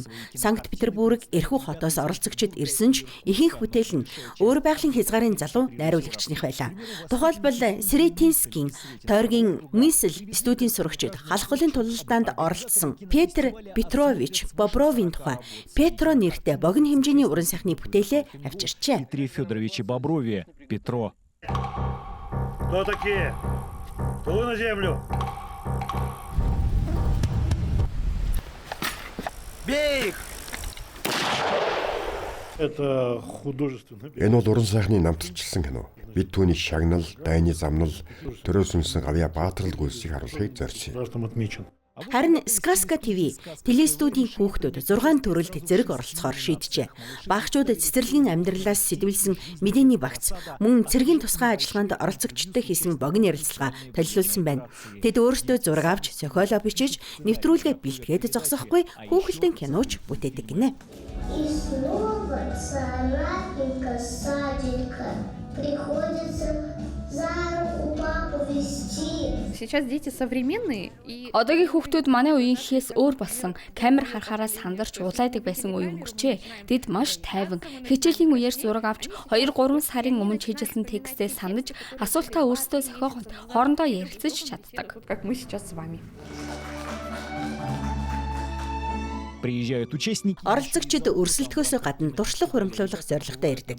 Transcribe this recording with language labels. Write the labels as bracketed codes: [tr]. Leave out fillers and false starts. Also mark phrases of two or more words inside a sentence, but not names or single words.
[mn] Санкт Петербург эрхүү хотоос оролцогчид ирсэн ч ихэнх бүтээл нь өөр байгалийн хязгаарын залуу найруулагчных байлаа. Тухайлбал Сретенскийн Тойргийн Мисл студийн сурагчид халахлын тулалдаанд оролцсон Петр Петрович Бобровын тухай Петро нэртэй богино хэмжээний уран сайхны бүтээлээ авчирчээ. [ru] Кто такие? Кто на землю? Бей их! Это художественное. [mn] Энэ бол уран сайхны намталчилсан кино. Бид түүний шагнал, дайны замнал, төрөөс үнсэн гавья баатрал гүйцийг харуулахыг зорьсон. Харин Сказка ТV телестудийн хүүхдүүд 6 төрөлд зэрэг оролцохоор шийджээ. Багчууд цэцэрлэгийн амьдралаас сэтвэлсэн мэдээний багц мөн цэргийн тусгай ажиллагаанд оролцогчдод хийсэн богино ярилцлага толилуулсан байна. Тэд өөрсдөө зураг авч зохиолоо бичиж нэвтрүүлгээ бэлтгээд зогсохгүй хүүхэлдэйн киноч бүтээдэг гинэ. [ru] И снова царапинка, садинка, приходится за руку папу вести. Сейчас дети современные и [mn] одоогийн хүүхдүүд манай үеийнхээс өөр болсон камер харахаараас сандарч улайдаг байсан үе өнгөрчээ. Тэд маш тайван хичээлийн үеэр зураг авч 2-3 сарын өмнө хийжсэн текстээ санаж асуултаа өөрсдөө зохиогоод хоорондоо ярилцаж чаддаг. [ru] Как мы сейчас с вами. [mn] Оролцогчид өрсөлдөхөөс гадна туршлага хуримтлуулах зорилготой ирдэг.